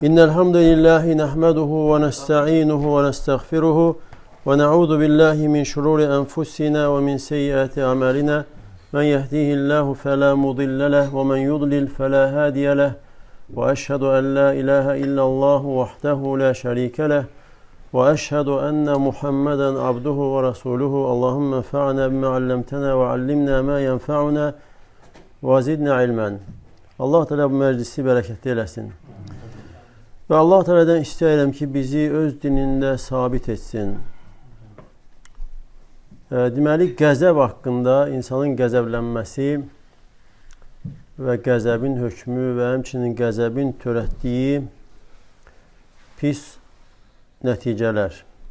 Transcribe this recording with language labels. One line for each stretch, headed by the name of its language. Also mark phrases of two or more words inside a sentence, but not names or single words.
Arabic: إن الحمد لله نحمده ونستعينه ونستغفره ونعوذ بالله من شرور أنفسنا ومن سيئات أعمالنا من يهديه الله فلا مضل له ومن يضلل فلا هادي له وأشهد أن لا إله إلا الله وحده لا شريك له وأشهد أن محمدا عبده ورسوله اللهم انفعنا بما علمتنا وعلمنا ما ينفعنا وزدنا علما.
Azerbaijani: Allah Teala bu meclisi bereketli eylesin. Ve Allah Teala'dan isteyelim ki bizi öz dininde sabit etsin. Deməli, qəzəb haqqında insanın qəzəblənməsi və qəzəbin hökmü və həmçinin qəzəbin törətdiyi pis nəticələr.